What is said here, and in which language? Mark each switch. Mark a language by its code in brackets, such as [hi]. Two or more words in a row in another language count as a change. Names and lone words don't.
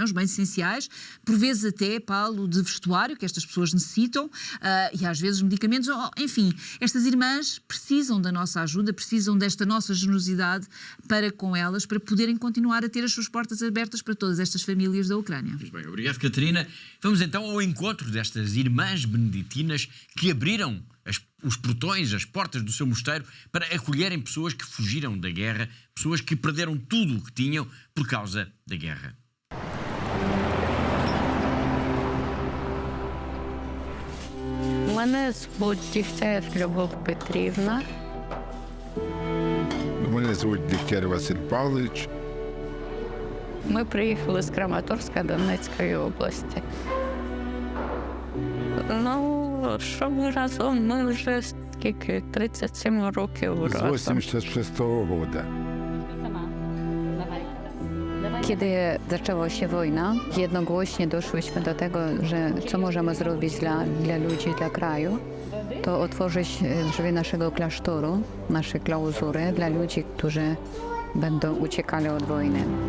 [pt] Os bens essenciais, por vezes até, Paulo, de vestuário que estas pessoas necessitam, e às vezes medicamentos, enfim, estas irmãs precisam da nossa ajuda, precisam desta nossa generosidade para com elas, para poderem continuar a ter as suas portas abertas para todas estas famílias da Ucrânia. Muito bem, obrigado, Catarina. Vamos então ao encontro destas irmãs beneditinas que abriram os portões, as portas do seu mosteiro para acolherem pessoas que fugiram da guerra, pessoas que perderam tudo o que tinham por causa da guerra. [uk] Мене звуть Дігтяєв Любов Петрівна. Мене звуть Дігтяєв Василь Павлович. Ми приїхали з Краматорська Донецької області. Ну, що ми разом? Ми вже скільки? 37 років разом. З 86-го року. [pl] Kiedy zaczęła się wojna, jednogłośnie doszłyśmy do tego, że co możemy zrobić dla ludzi, dla kraju, to otworzyć drzwi naszego klasztoru, naszej klauzury dla ludzi, którzy będą uciekali od wojny.